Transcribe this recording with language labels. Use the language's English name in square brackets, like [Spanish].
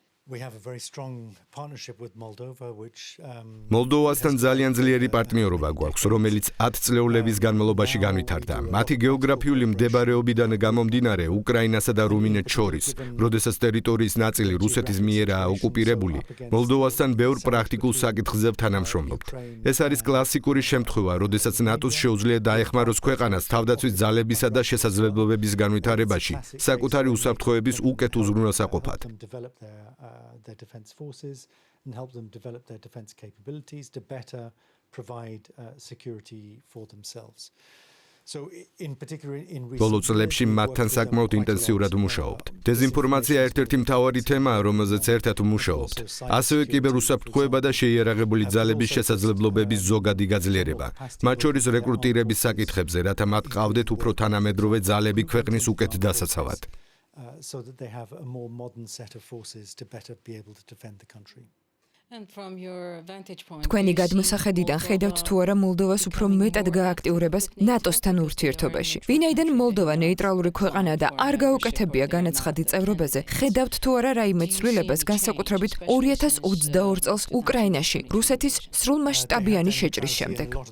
[English] We have a very strong partnership with Moldova which [Georgian] მოლდოვასთან ძალიან ძლიერი პარტნიორობა გვაქვს, რომელიც 10 წლეულების განმავლობაში განვითარდა. მათი გეოგრაფიული მდებარეობიდან გამომდინარე, უკრაინასა და რუმინეთს შორის, როდესაც ტერიტორიის ნაწილი რუსეთის მიერაა ოკუპირებული, მოლდოვასთან ბევრ პრაქტიკულ საკითხზე თანამშრომლობთ. ეს არის კლასიკური შემთხვევა, როდესაც ნატოს შეუძლია დაეხმაროს ქვეყანას თავდაცვის ძალებისა და შესაძლებლობების განვითარებაში, საკუთარი უსაფრთხოების უკეთ უზრუნველსაყოფად. [English] Their defense forces and help them develop their defense capabilities to better provide security for themselves. So in particular in [Georgian] ბოლო წლებში მათთან საკმაოდ ინტენსიურად ვმუშაობთ. დეზინფორმაცია ერთ-ერთი მთავარი თემაა, რომელზეც ერთად ვმუშაობთ. ასევე კიბერუსაფრთხოება და შეიარაღებული ძალების შესაძლებლობების ზოგადი გაძლიერება. მათ შორის რეკრუტირების საკითხებზე, რათა მათ ყავდეთ უფრო თანამედროვე ძალები ქვეყნის უკეთ დასაცავად. [English] So that they have a more modern set of forces to better be able to defend the country. [Georgian] თქვენი გადმოსახედიდან ხედავთ თუ არა მოლდოვას უფრო მეტად გააქტიურებას ნატოსთან ურთიერთობაში. ვინაიდან მოლდოვა ნეიტრალური ქვეყანაა და არ გაუკეთებია განაცხადი წევრობაზე, ხედავთ თუ არა რაიმე ცვლილებას განსაკუთრებით 2022 წელს უკრაინაში რუსეთის სრულმასშტაბიანი შეჭრის შემდეგ.